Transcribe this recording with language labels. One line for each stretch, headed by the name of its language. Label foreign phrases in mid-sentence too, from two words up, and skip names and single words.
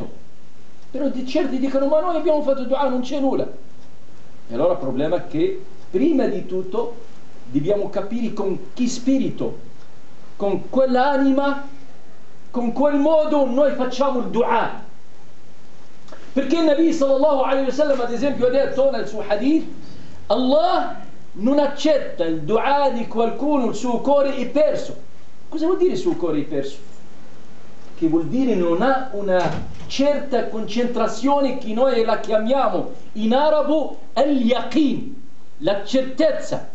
Italian: Però certi dicono: ma noi abbiamo fatto dua, non c'è nulla. E allora il problema è che prima di tutto dobbiamo capire con che spirito, con quell'anima, con quel modo noi facciamo il dua. Perché il Nabi
Arabic: صلى الله عليه وسلم
Italian: ad esempio ha detto nel suo hadith: Allah non accetta il dua di qualcuno, il suo cuore è perso. Cosa vuol dire il suo cuore è perso? Che vuol dire non ha una certa concentrazione che noi la chiamiamo in arabo al-yaqin, la certezza.